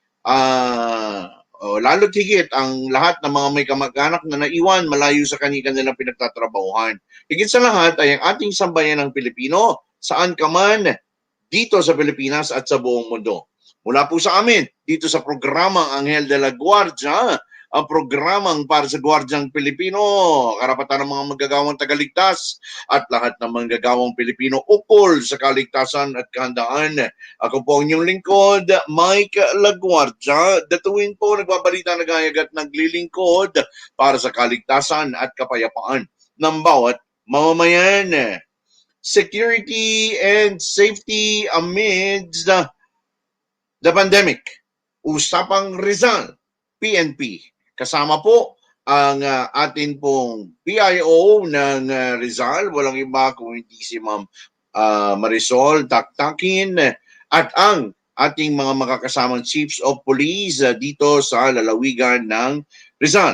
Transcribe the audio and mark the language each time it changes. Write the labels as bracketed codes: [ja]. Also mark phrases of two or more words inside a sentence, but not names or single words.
[tl] Lalo't higit ang lahat ng mga may kamag-anak na naiwan malayo sa kanilang pinagtatrabahuhan. Higit sa lahat ay ang ating sambayan ng Pilipino, saan ka man dito sa Pilipinas at sa buong mundo. Mula po sa amin, dito sa programang Anghel de la Guardia, ang programang para sa Guardiang Pilipino, karapatan ng mga manggagawang tagaligtas at lahat ng manggagawang Pilipino ukol sa kaligtasan at kahandaan. Ako po ang inyong lingkod, Mike Laguardia. DATUIN po, nagbabalita, naghahayag at naglilingkod para sa kaligtasan at kapayapaan ng bawat mamamayan. [en] Security and safety amidst the pandemic. [tl] Usapang Rizal, PNP. Kasama po ang atin pong PIO ng Rizal, walang iba kung hindi si Ma'am Marisol Taktakin, at ang ating mga makakasamang [en] chiefs of police [tl] dito sa lalawigan ng Rizal.